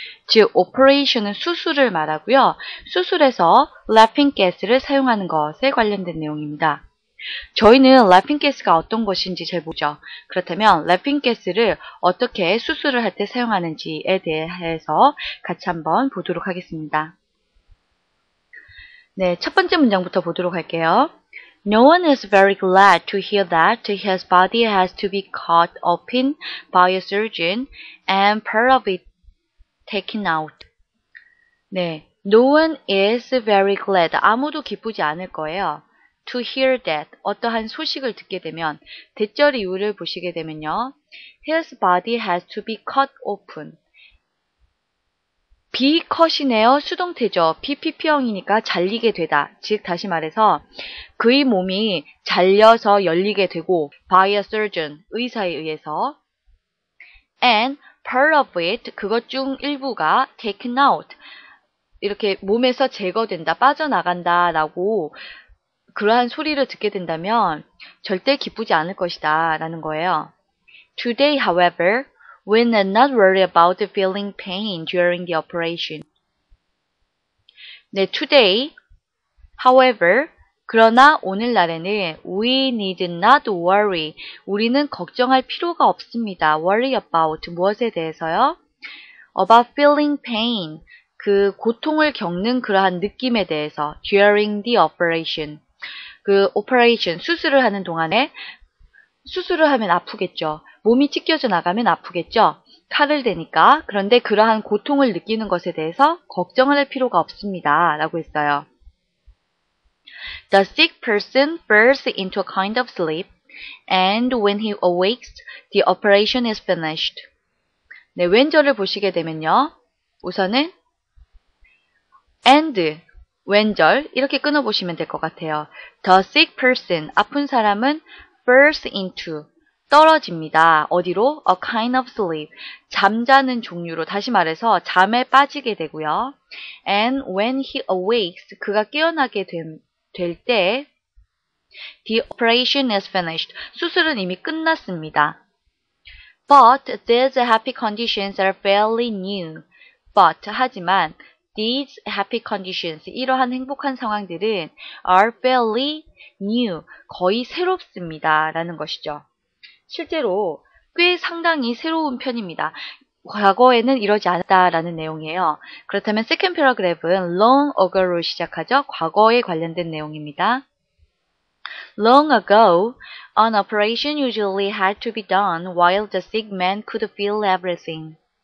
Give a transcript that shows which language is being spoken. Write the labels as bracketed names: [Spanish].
[Korean] 즉, operation은 수술을 말하고요. 수술에서 [English] laughing gas [Korean] 를 사용하는 것에 관련된 내용입니다. 저희는 [English] laughing gas [Korean] 가 어떤 것인지 잘 모르죠. 그렇다면 laughing gas를 어떻게 수술을 할 때 사용하는지에 대해서 같이 한번 보도록 하겠습니다. 네, 첫 번째 문장부터 보도록 할게요. [English] No one is very glad to hear that his body has to be cut open by a surgeon and part of it taken out. [Korean] 네, [English] no one is very glad. [Korean] 아무도 기쁘지 않을 거예요. [English] To hear that. [Korean] 어떠한 소식을 듣게 되면 대절 이유를 보시게 되면요. [English] His body has to be cut open. be cut [Korean] 이네요. 수동태죠. BPP형이니까 잘리게 되다. 즉 다시 말해서 그의 몸이 잘려서 열리게 되고 [English] by a surgeon. [Korean] 의사에 의해서 [English] and part of it. [Korean] 그것 중 일부가 [English] taken out. [Korean] 이렇게 몸에서 제거된다. 빠져나간다 라고 그러한 소리를 듣게 된다면 절대 기쁘지 않을 것이다 라는 거예요. [English] Today, however, we need not worry about feeling pain during the operation. [Korean] 네, [English] today, however, [Korean] 그러나 오늘날에는 [English] we need not worry. [Korean] 우리는 걱정할 필요가 없습니다. [English] worry about [Korean] 무엇에 대해서요? [English] About feeling pain. [Korean] 그 고통을 겪는 그러한 느낌에 대해서 [English] during the operation. [Korean] 그 operation, 수술을 하는 동안에 수술을 하면 아프겠죠. 몸이 찢겨져 나가면 아프겠죠. 칼을 대니까. 그런데 그러한 고통을 느끼는 것에 대해서 걱정을 할 필요가 없습니다. 라고 했어요. [English] The sick person falls into a kind of sleep and when he awakes, the operation is finished. [Korean] 네, 왼절을 보시게 되면요. 우선은 and, 왼절 이렇게 끊어보시면 될 것 같아요. [English] The sick person, [Korean] 아픈 사람은 [English] falls into, [Korean] 떨어집니다. 어디로? [English] A kind of sleep, [Korean] 잠자는 종류로, 다시 말해서 잠에 빠지게 되고요. [English] And when he awakes, [Korean] 그가 깨어나게 될 때 [English] the operation is finished, [Korean] 수술은 이미 끝났습니다. [English] But these happy conditions are fairly new. But, [Korean] 하지만 [English] these happy conditions, [Korean] 이러한 행복한 상황들은 [English] are fairly new, [Korean] 거의 새롭습니다. 라는 것이죠. 실제로 꽤 상당히 새로운 편입니다. 과거에는 이러지 않았다라는 내용이에요. 그렇다면 [English] second paragraph [Korean] 은 [English] long ago [Korean] 로 시작하죠. 과거에 관련된 내용입니다. [English] Long ago, an operation usually had to be done while the sick man could feel everything.